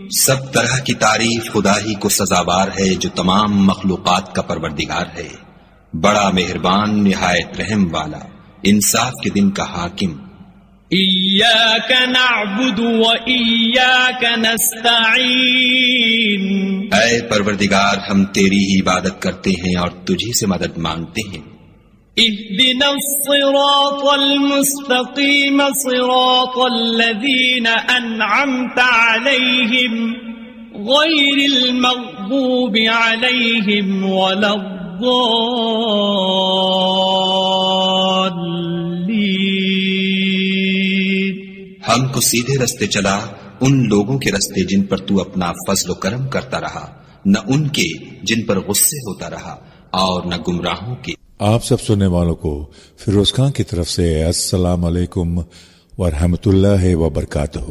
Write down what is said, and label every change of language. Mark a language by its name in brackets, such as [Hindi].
[Hindi] सब तरह की तारीफ खुदा ही को सजावार है जो तमाम मखलूकात का परवरदिगार है, बड़ा मेहरबान निहायत रहम वाला, इंसाफ के दिन का हाकिम। [Arabic] इय्याक नअबुदु व इय्याक नस्तईन। [Hindi] ऐ परवरदिगार, हम तेरी ही इबादत करते हैं और तुझी से मदद मांगते हैं। [Arabic] اهدنا الصراط المستقيم صراط الذين أنعمت عليهم غير المغضوب عليهم ولا الضالين। [Hindi] हम को सीधे रास्ते चला उन लोगों के रास्ते जिन पर तू अपना फजल करम करता रहा, न उनके जिन पर गुस्से होता रहा, और न गुमराहों के। आप सब सुनने वालों को फिरोज खान की तरफ से अस्सलाम अलैकुम व रहमतुल्लाह व बरकातुह।